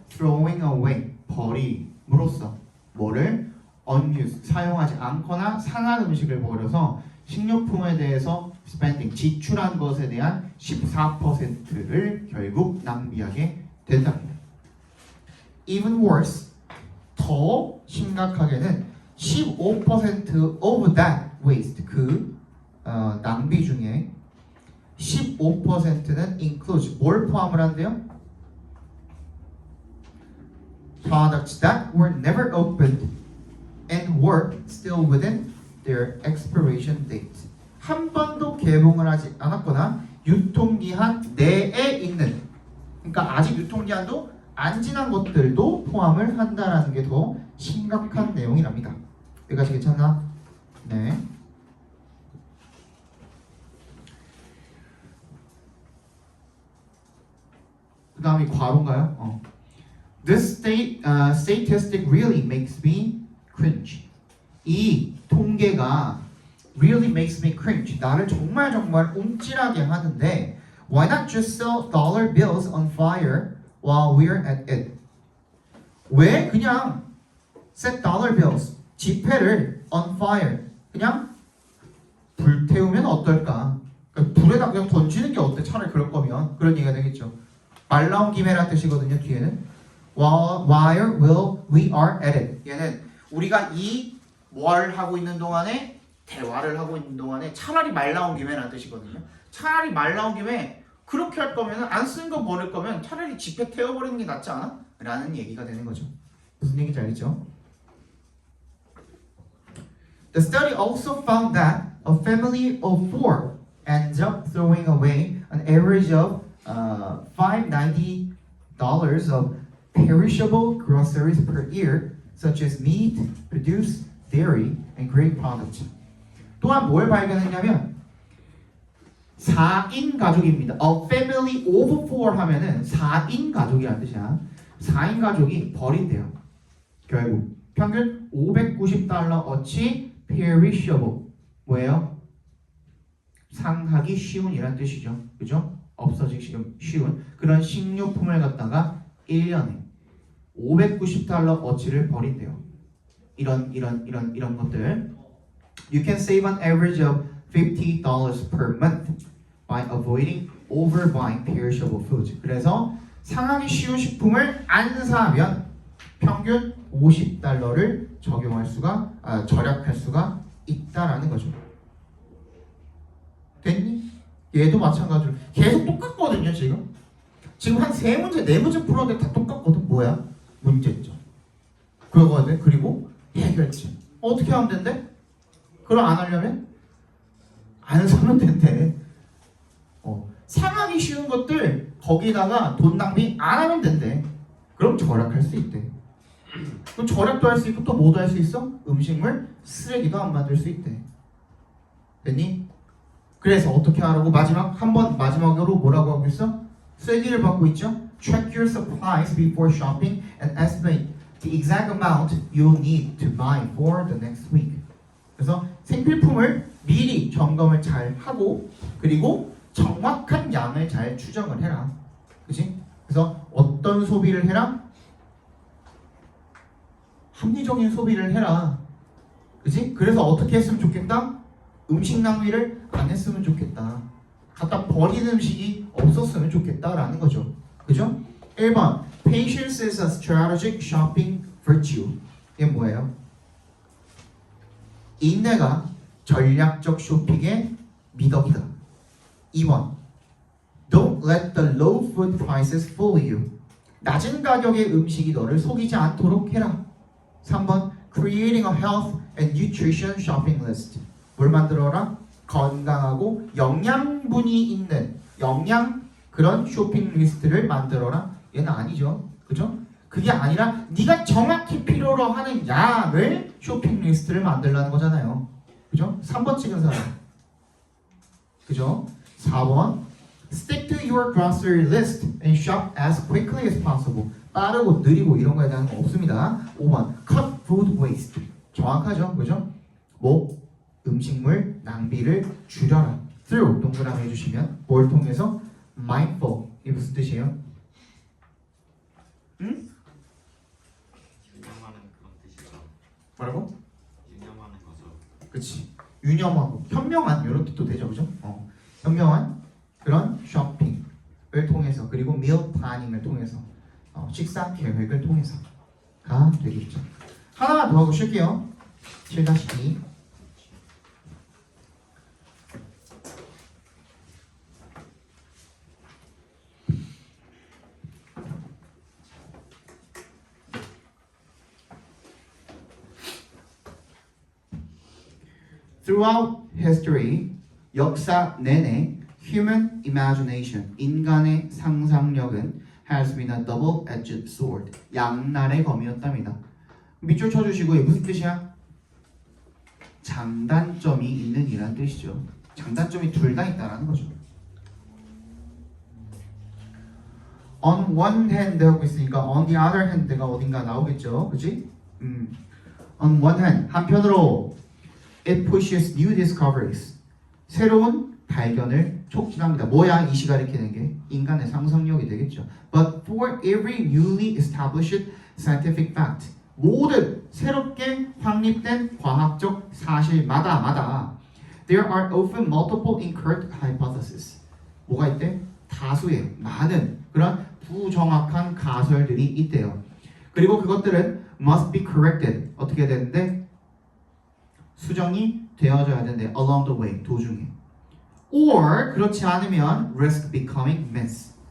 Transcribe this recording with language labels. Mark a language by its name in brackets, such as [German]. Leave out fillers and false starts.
[English] throwing away, [Korean] 버림으로써. 뭐를? unused, 사용하지 않거나 상한 음식을 버려서 식료품에 대해서 spending, 지출한 것에 대한 14%를 결국 낭비하게 된답니다. [English] Even worse, [Korean] 더 심각하게는 [English] 15% of that waste, [Korean] 낭비 중에 15%는 includes, 뭘 포함을 한대요? [English] Products that were never opened and were still within their expiration date. [Korean] 한 번도 개봉을 하지 않았거나 유통기한 내에 있는, 그러니까 아직 유통기한도 안 지난 것들도 포함을 한다라는 게 더 심각한 내용이랍니다. 여기까지 괜찮나? 네. 그 다음이 괄호인가요? [English] This statistic really makes me cringe. [Korean] 이 통계가 [English] really makes me cringe. [Korean] 나를 정말 정말 움찔하게 하는데 [English] why not just sell dollar bills on fire while we're at it? [Korean] 왜 그냥 [English] set dollar bills, [Korean] 지폐를 [English] on fire, [Korean] 그냥 불태우면 어떨까? 그러니까 불에다 그냥 던지는 게 어때? 차라리 그럴 거면 그런 얘기가 되겠죠. 말 나온 김에란 뜻이거든요. 뒤에는 [English] while we are at it. [Korean] 얘는 우리가 이 뭘 하고 있는 동안에 대화를 하고 있는 동안에 차라리 말 나온 김에란 뜻이거든요. 차라리 말 나온 김에 그렇게 할 거면 안 쓴 거 버릴 거면 차라리 지폐 태워버리는 게 낫지 않아? 라는 얘기가 되는 거죠. 무슨 얘기인지 알겠죠? [English] The study also found that a family of 4 ends up throwing away an average of $590 of perishable groceries per year, such as meat, produce, dairy, and grape products. [Korean] 또한 뭘 발견했냐면 4인 가족입니다. [English] A family of 4 [Korean] 하면은 4인 가족이라는 뜻이야. 4인 가족이 버린대요. 결국 평균 $590어치 perishable 뭐예요? 상하기 쉬운이란 뜻이죠. 그죠? 없어지기 쉬운 그런 식료품을 갖다가 1년에 $590어치를 버린대요. 이런 것들. [English] You can save an average of $50 per month by avoiding overbuying perishable foods. [Korean] 그래서 상하기 쉬운 식품을 안 사면 평균 $50를 절약할 수가 있다라는 거죠. 됐니? 얘도 마찬가지로 계속 똑같거든요. 지금 한 3문제, 4문제 풀었는데 다 똑같거든. 뭐야? 문제점. 그거거든. 그리고 해결책. 어떻게 하면 된대? 그럼 안 하려면 안 사면 된대. 상하기 쉬운 것들 거기다가 돈 낭비 안 하면 된대. 그럼 절약할 수 있대. 그럼 절약도 할 수 있고 또 뭐도 할 수 있어? 음식물 쓰레기도 안 만들 수 있대. 됐니? 그래서 어떻게 하라고? 마지막으로 뭐라고 하고 있어? 쐐기를 받고 있죠? [English] Check your supplies before shopping and estimate the exact amount you'll need to buy for the next week. [Korean] 그래서 생필품을 미리 점검을 잘 하고 그리고 정확한 양을 잘 추정을 해라. 그치? 그래서 어떤 소비를 해라? 합리적인 소비를 해라. 그치? 그래서 어떻게 했으면 좋겠다? 음식 낭비를 안 했으면 좋겠다. 갖다 버리는 음식이 없었으면 좋겠다라는 거죠. 그죠? [English] 1번 Patience is a strategic shopping virtue. [Korean] 이게 뭐예요? 인내가 전략적 쇼핑의 미덕이다. [English] 2번 Don't let the low food prices fool you. [Korean] 낮은 가격의 음식이 너를 속이지 않도록 해라. [English] 3번 Creating a health and nutrition shopping list. [Korean] 뭘 만들어라? 건강하고 영양분이 있는 그런 쇼핑 리스트를 만들어라. 얘는 아니죠. 그죠? 그게 아니라 네가 정확히 필요로 하는 양을 쇼핑 리스트를 만들라는 거잖아요. 그죠? 3번 찍은 사람. 그죠? [English] 4번 Stick to your grocery list and shop as quickly as possible. [Korean] 빠르고 느리고 이런 거에 대한 거 없습니다. 5번 [English] Cut food waste. [Korean] 정확하죠? 그죠? 음식물 낭비를 줄여라. through 동그라미 해주시면 뭘 통해서? mindful. 이게 무슨 뜻이에요? 응? 유념하는 그런 뜻이죠. 뭐라고? 유념하는 거죠. 그치. 유념하고 현명한 이런 뜻도 되죠. 그죠? 현명한 그런 쇼핑을 통해서 그리고 meal planning을 통해서 식사 계획을 통해서가 되겠죠. 하나만 더 하고 쉴게요. [English] 7-2 Throughout history, [Korean] 역사 내내 [English] human imagination, [Korean] 인간의 상상력은 [English] has been a double-edged sword, [Korean] 양날의 검이었답니다. 밑줄 쳐주시고 무슨 뜻이야? 장단점이 있는 이란 뜻이죠. 장단점이 둘 다 있다라는 거죠. [English] on one hand [Korean] 하고 있으니까 [English] on the other hand [Korean] 가 어딘가 나오겠죠, 그지? [English] On one hand, [Korean] 한편으로 [English] it pushes new discoveries. [Korean] 새로운 발견을 촉진합니다. 뭐야 이 시가 가리키는 게 인간의 상상력이 되겠죠. [English] But for every newly established scientific fact, [Korean] 모든 새롭게 확립된 과학적 사실마다 [English] there are often multiple incorrect hypotheses. [Korean] 뭐가 있대? 다수의 많은 그런 부정확한 가설들이 있대요. 그리고 그것들은 [English] must be corrected. [Korean] 어떻게 해야 되는데? 수정이 되어져야 되는데 [English] along the way, [Korean] 도중에. [English] Or [Korean] 그렇지 않으면 [English] risk becoming myths.